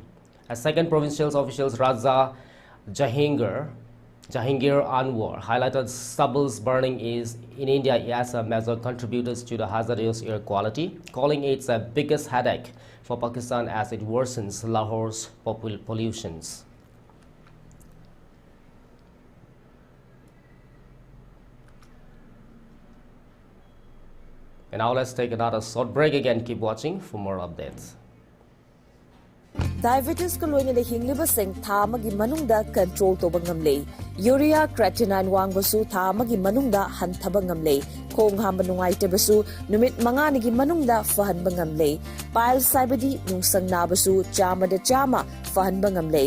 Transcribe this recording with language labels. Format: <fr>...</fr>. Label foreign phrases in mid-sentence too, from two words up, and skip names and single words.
<en>As second provincial officials Raja Jahangir Anwar highlighted stubble's burning in India as a major contributor to the hazardous air quality, calling it the biggest headache for Pakistan as it worsens Lahore's pollutions. And now let's take another short break again. Keep watching for more updates.</en> <mni>Diabetes ko loina le hingliba sing tha amagi manungda control toba ngamle. Urea creatinine wangbasu tha amagi manungda hanthaba ngamle. Khong hamba nungaitebasu numit manganigi manungda fahanba ngamle. Piles saibadi nungsang nabasu chama fahanba ngamle.</mni>